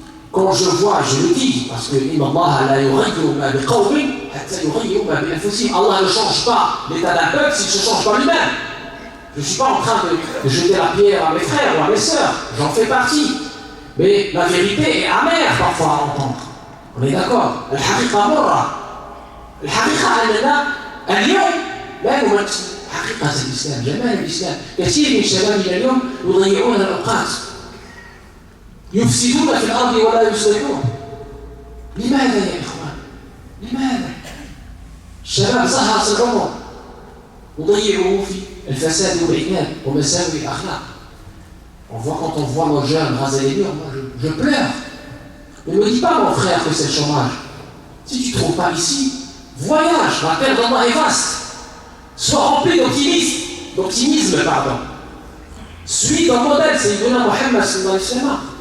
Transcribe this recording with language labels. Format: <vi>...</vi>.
<fr>Quand je vois, je le dis, parce que Allah ne change pas l'état d'un peuple s'il ne se change pas lui-même. Je ne suis pas en train de jeter la pierre à mes frères ou à mes sœurs, j'en fais partie. Mais la vérité est amère parfois à entendre. On est d'accord.</fr> <ar>الحقيقة مرة. الحقيقة أننا اليوم لا نمثل حقيقة الإسلام، جمال الإسلام. كثير من شبابنا اليوم يضيعون الأوقات. يفسدون في الأرض ولا يصلحون. لماذا يا إخوان؟ لماذا؟ الشباب ظهر صغرهم وضيعوا في الفساد والعناد ومساوئ الأخلاق.</ar> <fr>On voit quand on voit nos jeunes raser les murs, moi je pleure. Ne me dis pas mon frère que c'est le chômage. Si tu ne trouves pas ici, voyage, la terre d'Allah est vaste. Sois rempli d'optimisme, pardon. Suis ton modèle, c'est Ibn Muhammad sallallahu alayhi wa sallam.</fr>